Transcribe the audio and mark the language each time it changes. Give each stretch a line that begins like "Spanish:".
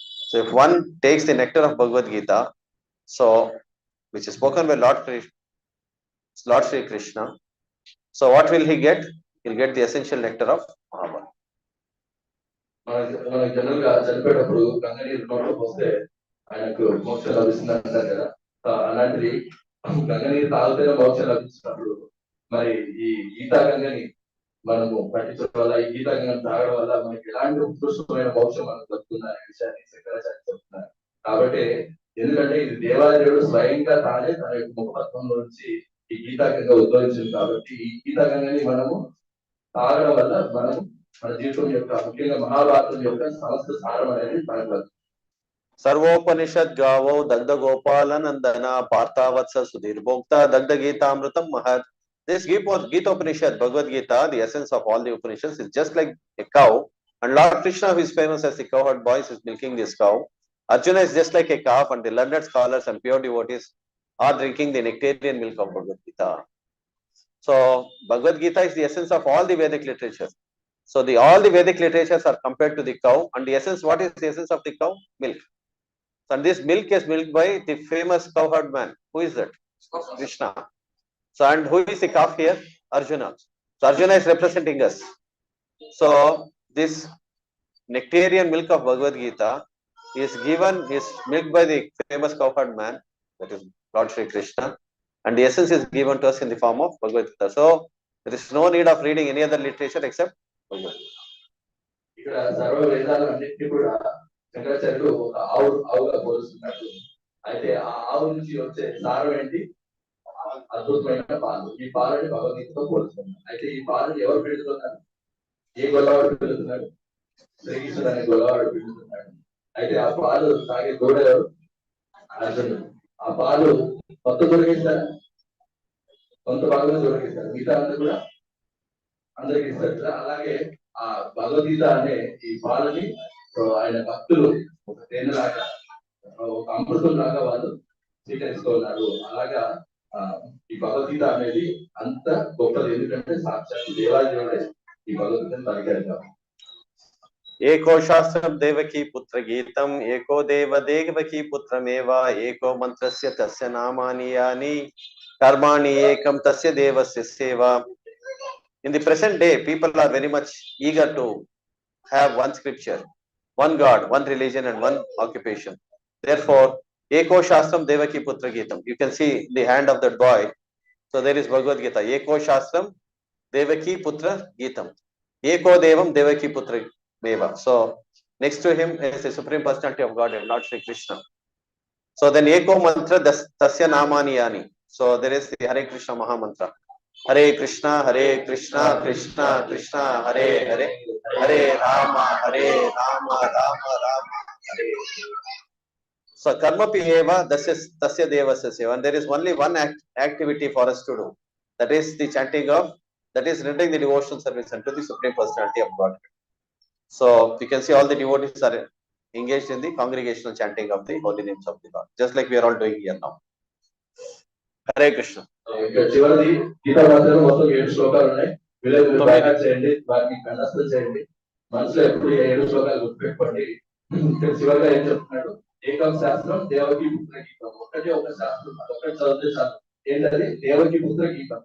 English: So if one takes the nectar of Bhagavad Gita, so which is spoken by Lord Sri Krishna, so what will he get? He'll get the essential nectar of Mahabharata.
Telugu: మన general గా చనిపోయేటప్పుడు గంగనీరు నోట్లో పోస్తే ఆయనకు మోక్షం లభిస్తుంది అంటారు కదా. అలాంటిది గంగనీరు తాగితేనే మోక్షం లభిస్తున్నప్పుడు మరి ఈ గీతా గంగని మనము పట్టించడం వల్ల, ఈ గీతా గంగని తాగడం వల్ల మనకి ఎలాంటి ఉత్కృష్టమైన మోక్షం మనకు దొరుకుతుంది అనే విషయాన్ని శంకరాచార్య చెప్తున్నారు. కాబట్టి ఎందుకంటే ఇది దేవాదేవుడు స్వయంగా తానే తన యొక్క ముఖపత్వంలో నుంచి ఈ గీతా గంగ ఉద్భవించింది. కాబట్టి ఈ గీతా గంగని మనము తాగడం వల్ల మనము మన జీవితం యొక్క ముఖ్యంగా మహాభారతం యొక్క సమస్త సారం అనేది మనకు.
Sanskrit: సర్వోపనిషద్ గావో దగ్ధ గోపాల నందన పార్థావత్స సుధీర్ భోక్త దగ్ధ గీతామృతం మహత్.
English: This Gita Upanishad, Bhagavad Gita, the essence of all the Upanishads, is just like a cow, and Lord Krishna, who is famous as the cowherd boy, is milking this cow. Arjuna is just like a calf, and the learned scholars and pure devotees are drinking the nectarian milk of Bhagavad Gita. So Bhagavad Gita is the essence of all the Vedic literature. So all the Vedic literatures are compared to the cow, and the essence, what is the essence of the cow? Milk. And this milk is milked by the famous cowherd man. Who is that? Krishna. So and who is the calf here? Arjuna. So Arjuna is representing us. So this nectarian milk of Bhagavad Gita is milked by the famous cowherd man, that is Lord Sri Krishna, and the essence is given to us in the form of Bhagavad Gita. So there is no need of reading any other literature except Bhagavad Gita.
Telugu: ఇక్కడ సర్వ వేదాలన్నింటినీ కూడా శంకరాచార్యులు ఒక ఆవుగా పోలుస్తున్నట్టు. అయితే ఆ ఆవు నుంచి వచ్చే సారం ఏంటి? అద్భుతమైన పాలు. ఈ పాలని భగవద్గీతతో పోలుస్తున్నారు. అయితే ఈ పాలను ఎవరు పెడుతున్నారు? ఏ గొల్లవాడు పెడుతున్నాడు? శ్రీకృష్ణుడు అనే గొల్లవాడు పెడుతున్నాడు. అయితే ఆ పాలు తాగే గోడ ఎవరు? అర్జునుడు. ఆ పాలు కొత్త దొరికిస్తారా? కొంత భాగంలో దొరికిస్తారు, మిగతా అంతా కూడా అందరికి ఇస్తారు. అలాగే ఆ భగవద్గీత అనే ఈ పాలని ఆయన భక్తులు ఒక తేనెలాగా, ఒక అమృతం లాగా వాళ్ళు స్వీకరిస్తున్నారు. అలాగా ఈ భగవద్గీత అనేది అంత గొప్పది. ఎందుకంటే సాక్షాత్ దేవాదేవుడే ఈ భగవద్గీతను పలికారు.
Sanskrit: ఏకో శాస్త్రం దేవకీ పుత్ర గీతం ఏకో దేవకీ పుత్రమేవ ఏకో మంత్రస్య తస్య నామాని యాని కర్మాణి ఏకం తస్య దేవస్య సేవ.
English: In the present day, people are very much eager to have one scripture, one God, one religion, and one occupation. Therefore,
Sanskrit: Eko Shastram Devaki Putra Gitam.
English: You can see the hand of that boy. So there is Bhagavad Gita.
Sanskrit: Eko Shastram Devaki Putra Gitam. Eko Devam Devaki Putra Meva.
English: So next to him is the Supreme Personality of God, Lord Sri Krishna. So then
Sanskrit: Eko Mantra Tasya Namani Yani.
English: So there is the Hare Krishna Maha Mantra.
Sanskrit: Hare Krishna, Krishna Krishna, Hare Hare, Hare Rama, Rama Rama, Hare. So karma piyeva tasya devasya seva.
English: And there is only one activity for us to do. That is the chanting of, that is rendering the devotional service unto the Supreme Personality of God. So you can see all the devotees are engaged in the congregational chanting of the holy names of the Lord, just like we are all doing here now.
Sanskrit: Hare Krishna.
Telugu: చివరిది గీతా మధ్యలో మొత్తం 7 శ్లోకాలు ఉన్నాయి. వీళ్ళకి బాగా చేయండి, వాటిని కంఠస్థం చేయండి. మనసులో ఎప్పుడు 7 శ్లోకాలు గుర్తుపెట్టుకోండి. చివరిగా ఏం చెప్తున్నాడు?
Sanskrit: ఏకం శాస్త్రం దేవకీ పుత్ర గీతం.
Telugu: ఒకటే ఒక శాస్త్రం, ఒకటి చదివితే చాలు. ఏంటది?
Sanskrit: దేవకీ పుత్ర గీతం.